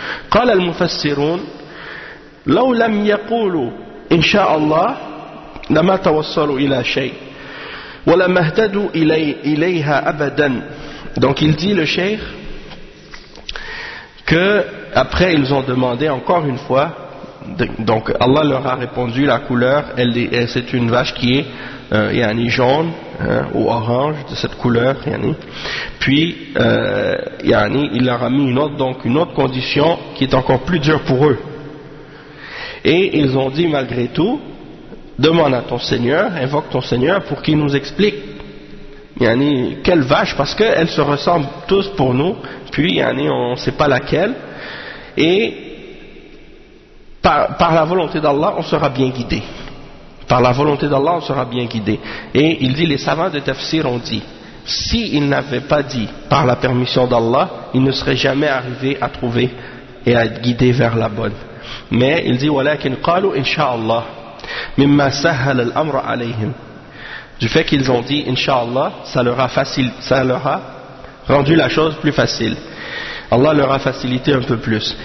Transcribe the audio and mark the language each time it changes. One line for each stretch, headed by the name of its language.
Arabic: قال المفسرون لو لم يقولوا إن شاء الله لما توصلوا إلى شيء ولما اهتدوا إليها أبدا.
French: Donc il dit le cheikh que après ils ont demandé encore une fois, donc Allah leur a répondu la couleur, c'est une vache qui est yani jaune ou orange de cette couleur yani. Puis yani il leur a mis une autre condition qui est encore plus dure pour eux, et ils ont dit malgré tout demande à ton Seigneur, invoque ton Seigneur pour qu'il nous explique yani quelle vache, parce qu'elles se ressemblent tous pour nous, puis yani on ne sait pas laquelle. Et par la volonté d'Allah, on sera bien guidé. Par la volonté d'Allah, on sera bien guidé. Et il dit, les savants de tafsir ont dit, s'ils n'avaient pas dit par la permission d'Allah, ils ne seraient jamais arrivés à trouver et à être guidés vers la bonne. Mais il dit,
Arabic: وَلَكِنْ قَالُوا إِنْشَاءَ مِمَّا سَهَلَ الْأَمْرَ عَلَيْهِمْ.
French: Du fait qu'ils ont dit, Inch'Allah, ça leur a facile, ça leur a rendu la chose plus facile. Allah leur a facilité un peu plus.